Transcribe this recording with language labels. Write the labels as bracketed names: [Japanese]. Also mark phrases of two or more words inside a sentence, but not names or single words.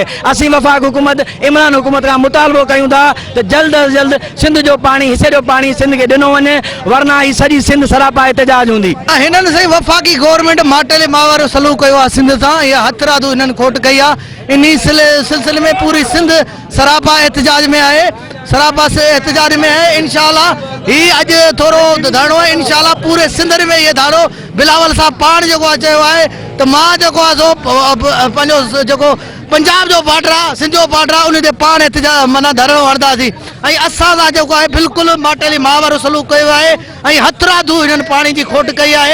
[Sindhi] असीं वफ़ाक हुकूमत इमरान हुकूमत खां मुतालबो कयूं था त जल्द अज जल्द सिंध जो पानी हिसे जो पानी सिंध के ॾिनो वञे, वरना ही सॼी सिंध सरापा एहतजाज हूंदी। हिननि से वफ़ाकी गवर्नमेंट माटेली मावरो सलूक कयो आहे सिंध सां, इहा हथरादू हिननि खोट कई आहे। इन सिलसिले में पूरी सिंध सरापा एहतजाज में आहे, सरापा से एहतजाज में है। इंशाल्लाह ही अज थोरो धरणो है, इंशाल्लाह पूरे सिंध में ये धरणो बिलावल साहब पाण जो चयो आहे त मां जेको आहे सो पंहिंजो जेको पंजाब जो बॉर्डर आहे, सिंध जो बॉर्डर आहे, उन ते पाण एहतजाज माना धरणो हणंदासीं ऐं असां सां जेको आहे बिल्कुलु माटेली मावरो सलूक कयो आहे ऐं हथरादू हिननि पाणी जी खोट कई आहे।